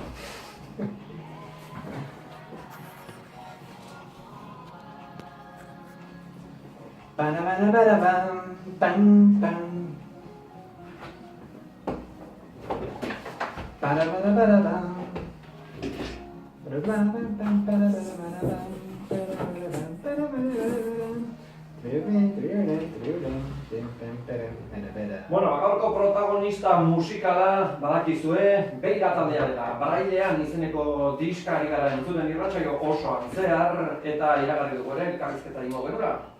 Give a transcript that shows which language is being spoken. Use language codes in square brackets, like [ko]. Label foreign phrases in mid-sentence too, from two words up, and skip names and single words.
[eu] Ba-da-ba-da-ba-da-bam, bam, bam. Ba-da-ba-da-ba-da-bam. Ba-da-ba-da-bam, ba-da-ba-da-ba-da-bam. Bueno, gaurko protagonista musikala badakizue, Beira taldea dela. Brailean izeneko diska ari gara entzuten irratsaio osoan zehar eta iragarri dugu ere elkarrizketa egingo genuela.